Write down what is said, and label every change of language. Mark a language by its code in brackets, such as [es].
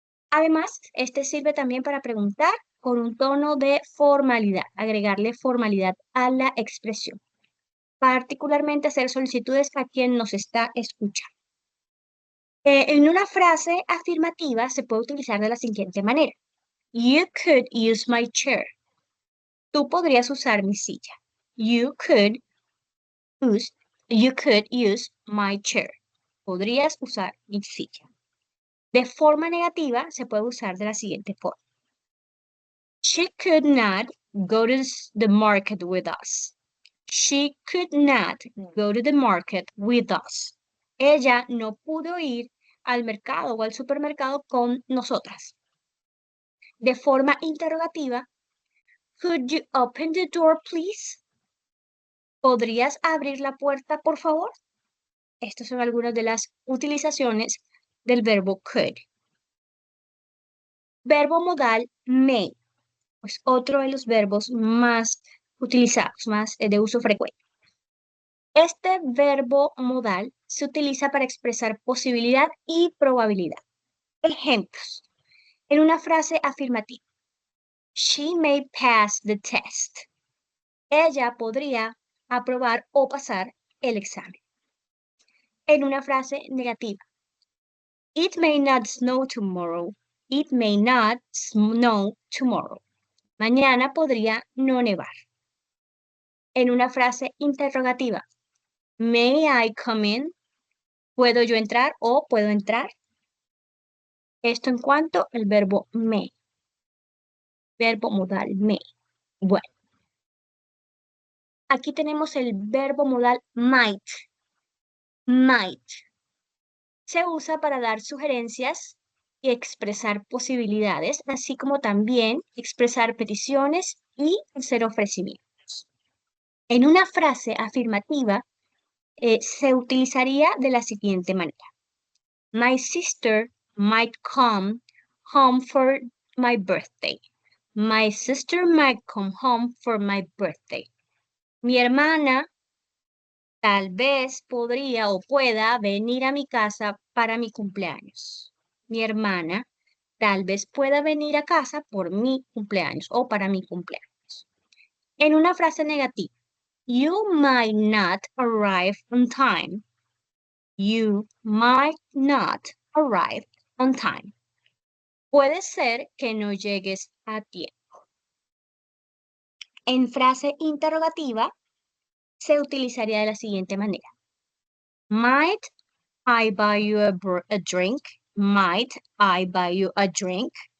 [es] Además, este sirve también para preguntar con un tono de formalidad, agregarle formalidad a la expresión, particularmente hacer solicitudes a quien nos está escuchando. En una frase afirmativa se puede utilizar de la siguiente manera. [en] You could use my chair. [es] Tú podrías usar mi silla. [en] You could use, you could use my chair. [es] Podrías usar mi silla. De forma negativa se puede usar de la siguiente forma. [en] She could not go to the market with us. She could not go to the market with us. [es] Ella no pudo ir al mercado o al supermercado con nosotras. De forma interrogativa, [en] could you open the door, please? [es] ¿Podrías abrir la puerta, por favor? Estas son algunas de las utilizaciones del verbo could. Verbo modal may, pues otro de los verbos más utilizados, más de uso frecuente. Este verbo modal se utiliza para expresar posibilidad y probabilidad. Ejemplos. En una frase afirmativa. [en] She may pass the test. [es] Ella podría aprobar o pasar el examen. En una frase negativa. [en] It may not snow tomorrow. It may not snow tomorrow. [es] Mañana podría no nevar. En una frase interrogativa. [en] May I come in? [es] ¿Puedo yo entrar o puedo entrar? Esto en cuanto al verbo may. Verbo modal may. Bueno, aquí tenemos el verbo modal might. Might. Se usa para dar sugerencias y expresar posibilidades, así como también expresar peticiones y hacer ofrecimientos. En una frase afirmativa, se utilizaría de la siguiente manera. [en] My sister might come home for my birthday. My sister might come home for my birthday. [es] Mi hermana tal vez podría o pueda venir a mi casa para mi cumpleaños. Mi hermana tal vez pueda venir a casa por mi cumpleaños o para mi cumpleaños. En una frase negativa, [en] you might not arrive on time. You might not arrive on time. [es] Puede ser que no llegues a tiempo. En frase interrogativa se utilizaría de la siguiente manera. [en] Might I buy you a drink? Might I buy you a drink?